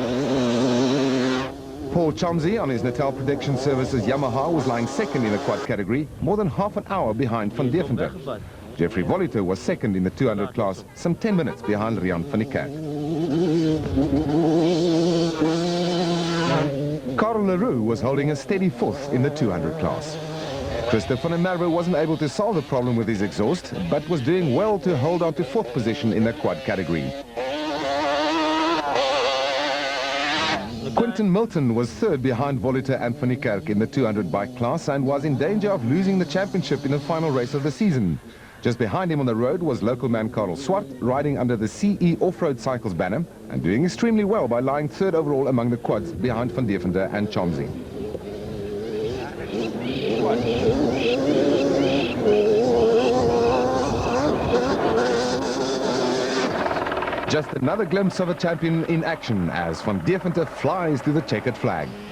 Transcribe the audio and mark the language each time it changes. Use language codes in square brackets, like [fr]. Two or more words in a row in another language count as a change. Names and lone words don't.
[en] Paul Chomsey on his Natal Protection Services Yamaha was lying second in the quad category, more than half an hour behind Van Deventer. Jeffrey Voliter was second in the 200 class, some 10 minutes behind Rian van der Kerk. Karel Leroux was holding a steady fourth in the 200 class. Christophe van der Merwe wasn't able to solve the problem with his exhaust, but was doing well to hold on to fourth position in the quad category. Quinton Milton was third behind Voliter and van der Kerk in the 200 bike class and was in danger of losing the championship in the final race of the season. Just behind him on the road was local man Karel Swart, riding under the CE Off-Road Cycles banner and doing extremely well by lying third overall among the quads behind Van Deventer and Chomsey. Just another glimpse of a champion in action as Van Deventer flies to the checkered flag.